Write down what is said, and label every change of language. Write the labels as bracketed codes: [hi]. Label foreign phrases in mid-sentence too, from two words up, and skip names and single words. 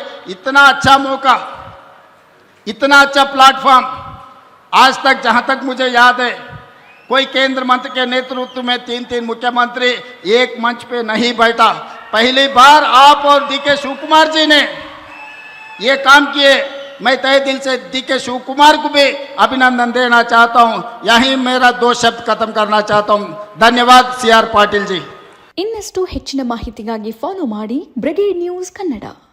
[hi] इतना अच्छा मौका, इतना अच्छा प्लेटफॉर्म आज तक जहां तक मुझे याद है कोई केंद्र मंत्री के नेतृत्व में 3 मुख्यमंत्री एक मंच पे नहीं बैठा। पहली बार आप और डीके शिव कुमार जी ने ये काम किए। मैं तहे दिल से डीके शिव कुमार को भी अभिनंदन देना चाहता हूं। यहीं मेरा 2 शब्द खत्म करना चाहता हूं। धन्यवाद सीआर पाटिल जी। [kn] ಇನ್ನಷ್ಟು ಹೆಚ್ಚಿನ ಮಾಹಿತಿಗಾಗಿ ಫಾಲೋ ಮಾಡಿ ಬ್ರಿಗೇಡ್ ನ್ಯೂಸ್ ಕನ್ನಡ।